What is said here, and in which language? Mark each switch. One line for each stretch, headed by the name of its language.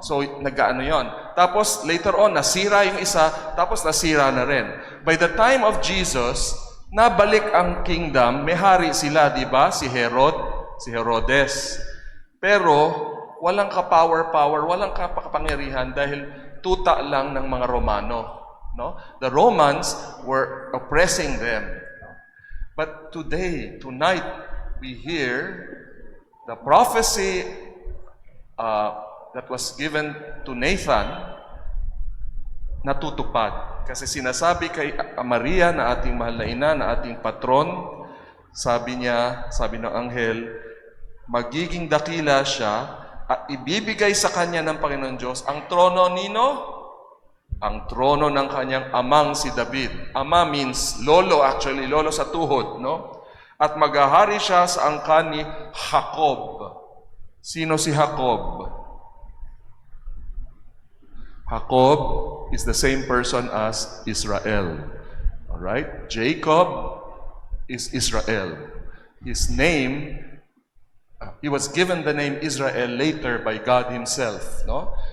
Filipino: So, nag-ano yon. Tapos, later on, nasira yung isa, tapos nasira na rin.
English: By the time of Jesus,
Filipino: nabalik ang kingdom, may hari sila, di ba? Si Herodes. Pero, walang ka-power, walang kapangyarihan dahil tuta lang ng mga Romano. No?
English: The Romans were oppressing them. But tonight, we hear the prophecy that was given to Nathan
Filipino: natutupad. Kasi sinasabi kay Maria na ating mahal na ina, na ating patron, sabi ng anghel, magiging dakila siya at ibibigay sa kanya ng Panginoon Diyos ang trono nino? Ang trono ng kanyang amang si David. Ama means lolo, actually, lolo sa tuhod, no? At maghahari siya sa angkan ni Jacob. Sino si Jacob?
English: Jacob is the same person as Israel. All right? Jacob is Israel. His name, he was given the name Israel later by God Himself. No?